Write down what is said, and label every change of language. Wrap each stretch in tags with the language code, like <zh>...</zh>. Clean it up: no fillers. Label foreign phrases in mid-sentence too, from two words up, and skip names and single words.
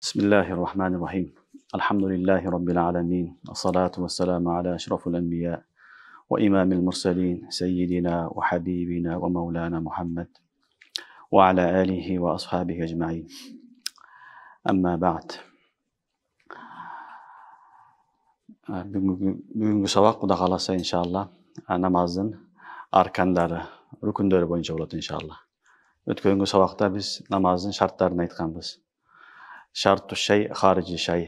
<ar>بسم الله الرحمن الرحيم. الحمد لله رب العالمين، والصلاة والسلام على أشرف الأنبياء وإمام المرسلين سيدنا وحبيبنا ومولانا محمد وعلى آله وأصحابه أجمعين. أما بعد.</ar> <ky>Бүгүнкү сабак Кудай кааласа иншалла намаздын аркандары, рүкүндөрү боюнча болот иншалла. Өткөнгү сабакта биз намаздын шарттарын айтканбыз. Шартту шай, харижи шай.</ky>